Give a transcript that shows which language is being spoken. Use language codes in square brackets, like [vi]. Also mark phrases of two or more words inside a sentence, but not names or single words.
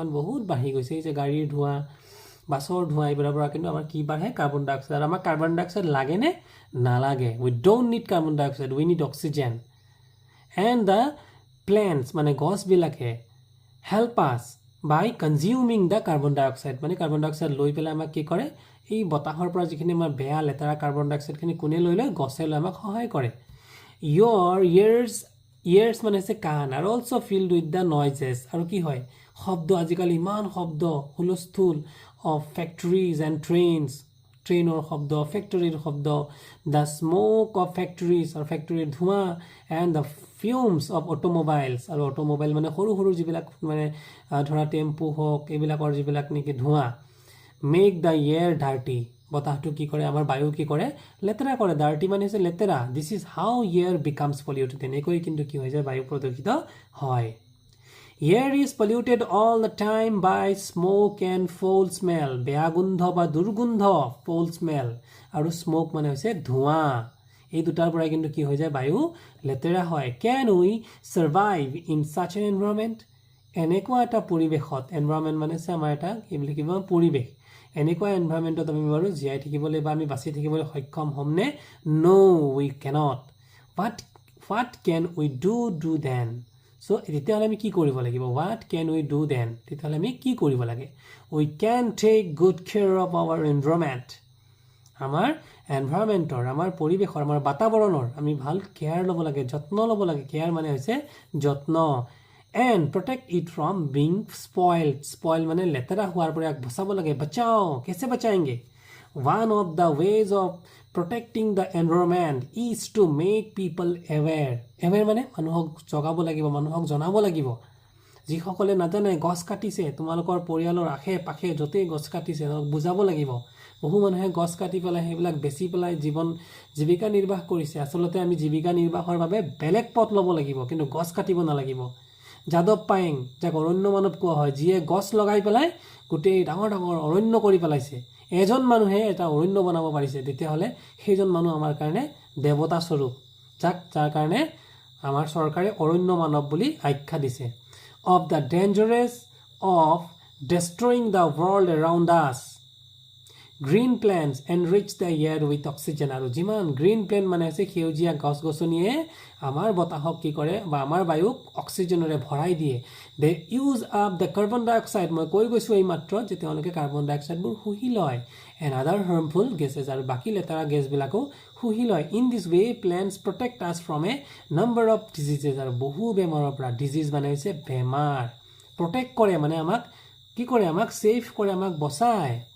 [as] বহুত বাঢ়ি গৈছে এই যে গাড়ীৰ ধোঁৱা বাছৰ ধোঁৱা এইবোৰৰ পৰা কিন্তু আমাৰ কি বাঢ়ে [en] carbon dioxide [as] আমাৰ [en] carbon dioxide [as] লাগেনে নালাগে [en] we don't need carbon dioxide we need oxygen and the plants [as] মানে গছবিলাকে [en] help us by consuming the carbon dioxide [as] মানে [en] carbon dioxide [as] লৈ পেলাই আমাক কি কৰে এই বতাহৰ পৰা যিখিনি আমাৰ বেয়া লেতেৰা [en] carbon dioxideখিনি [as] কোনে লৈ লয় গছে লৈ আমাক সহায় কৰে ইয়াৰ্ছ মানে হৈছে কাণ আৰু [en] also filled with the noises [as] আৰু কি হয় শব্দ আজিকালি ইমান শব্দ হুলস্থুল [en] of factories and [as] ট্ৰেইনৰ শব্দ ফেক্টৰীৰ শব্দ [en] the smoke of factories [as] আৰু ফেক্টৰীৰ ধোঁৱা [en] and the fumes of automobiles [as] আৰু অট'মোবাইল মানে সৰু যিবিলাক মানে ধৰা টেম্পু হওক এইবিলাকৰ যিবিলাক নেকি ধোঁৱা [en] make the air dirty [as] বতাহটো কি কৰে আমাৰ বায়ু কি কৰে লেতেৰা কৰে ডাৰ্টি মানে হৈছে লেতেৰা [en] this is how air becomes polluted [as] তেনেকৈ কিন্তু কি হৈ যায় বায়ু প্ৰদূষিত হয় [en] Air is polluted all the time by smoke and foul smell. [as] বেয়া গোন্ধ বা দুৰ্গন্ধ [en] foul smell [as] আৰু smoke মানে হৈছে ধোঁৱা এই দুটাৰ পৰাই কিন্তু কি হৈ যায় বায়ু লেতেৰা হয় [en] Can we survive in such an environment? [as] এনেকুৱা এটা পৰিৱেশত environment মানে হৈছে আমাৰ এটা কি বুলি কিবা পৰিৱেশ এনেকুৱা এনভাইৰনমেণ্টত আমি বাৰু জীয়াই থাকিবলৈ বা আমি বাচি থাকিবলৈ সক্ষম হ'মনে [en] No, we cannot. What can we do then? [as] So তেতিয়াহ'লে আমি কি কৰিব লাগিব [en] what can we do then [as] তেতিয়াহ'লে আমি কি কৰিব লাগে [en] we can take good care of our environment [as] আমাৰ এনভাইৰনমেণ্টৰ আমাৰ পৰিৱেশৰ আমাৰ বাতাবৰণৰ আমি ভাল কেয়াৰ ল'ব লাগে যত্ন ল'ব লাগে কেয়াৰ মানে হৈছে যত্ন [en] and protect it from being spoiled [as] মানে লেতেৰা হোৱাৰ পৰা বচাব লাগে [hi] बचाओ कैसे बचाएंगे [en] one of the ways of protecting the environment is to make people aware [as] মানে মানুহক জগাব লাগিব মানুহক জনাব লাগিব যিসকলে নাজানে গছ কাটিছে তোমালোকৰ পৰিয়ালৰ আশে পাশে যতে গছ কাটিছে বুজাব লাগিব বহু মানুহে গছ কাটি পেলাই সেইবিলাক বেছি পেলাই জীৱিকা নিৰ্বাহ কৰিছে আচলতে আমি জীৱিকা নিৰ্বাহৰ বাবে বেলেগ পথ ল'ব লাগিব কিন্তু গছ কাটিব নালাগিব যাদৱ পায়েং যাক অৰণ্য মানৱ কোৱা হয় যিয়ে গছ লগাই পেলাই গোটেই ডাঙৰ ডাঙৰ অৰণ্য কৰি পেলাইছে এজন মানুহে এটা অৰণ্য বনাব পাৰিছে তেতিয়াহ'লে সেইজন মানুহ আমাৰ কাৰণে দেৱতা স্বৰূপ যাৰ কাৰণে আমাৰ চৰকাৰে অৰণ্য মানৱ বুলি আখ্যা দিছে [en] of the dangers of destroying the world around us green plants enrich the air with oxygen [as] আৰু যিমান [en] green plant [as] মানে আছে সেউজীয়া গছ গছনিয়ে আমাৰ বতাহক কি কৰে বা আমাৰ বায়ুক অক্সিজেনেৰে ভৰাই দিয়ে [en] they use up the carbon dioxide [as] মই কৈ গৈছো এই মাত্ৰ যে তেওঁলোকে [en] carbon dioxideবোৰ [as] শুহি লয় [en] and other harmful gases [as] আৰু বাকি লেতেৰা গেছবিলাকো শুহি লয় [en] in this way plants protect us from a number of diseases [as] আৰু বহু বেমাৰৰ পৰা ডিজিজ মানে হৈছে বেমাৰ প্ৰটেক্ট কৰে মানে আমাক কি কৰে আমাক সেফ কৰে আমাক বচায়